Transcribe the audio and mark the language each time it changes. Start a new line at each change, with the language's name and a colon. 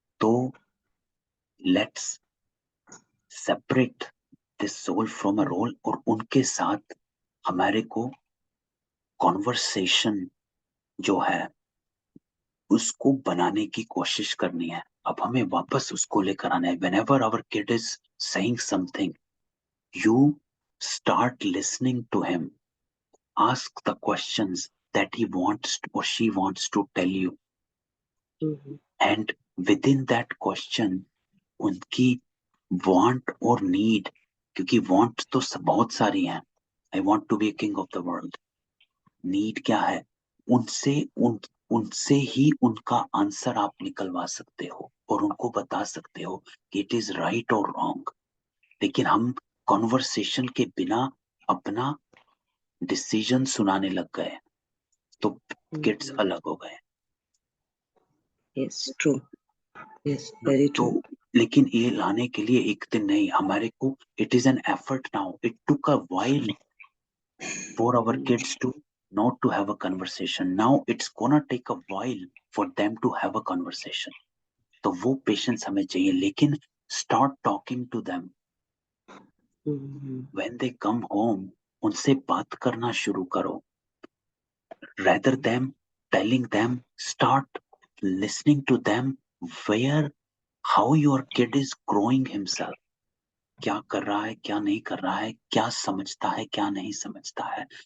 English: So let's separate this soul from a role
Hindi: और उनके साथ हमारे को conversation जो है उसको बनाने की कोशिश करनी है। अब हमें वापस उसको लेकर आना है।
English: Whenever our kid is saying something, you start listening to him. Ask the questions that he wants or she wants to tell you. Hmm. And within that question,
Hindi: उनकी want और need, क्योंकि want तो बहुत सारी हैं।
English: I want to be a king of the world.
Hindi: Need क्या है? उनसे ही उनका आंसर आप निकलवा सकते हो और उनको बता सकते हो कि
English: it is right
Hindi: और रॉन्ग। लेकिन हम कॉन्वर्सेशन के बिना अपना डिसीजन सुनाने लग गए तो किड्स Hmm. अलग हो गए।
English: Yes, true. Yes, very
Hindi: तो
English: true.
Hindi: लेकिन ये लाने के लिए एक दिन नहीं, हमारे को
English: It is an effort now, it took a while for our kids to not to have a conversation. Now it's gonna take a while for them to have a conversation.
Hindi: तो वो पेशेंस हमें चाहिए, लेकिन
English: start talking to them Hmm. when they come home.
Hindi: उनसे बात करना शुरू करो,
English: rather than telling them. Start listening to them, where how your kid is growing himself,
Hindi: क्या कर रहा है, क्या नहीं कर रहा है, क्या समझता है, क्या नहीं समझता है।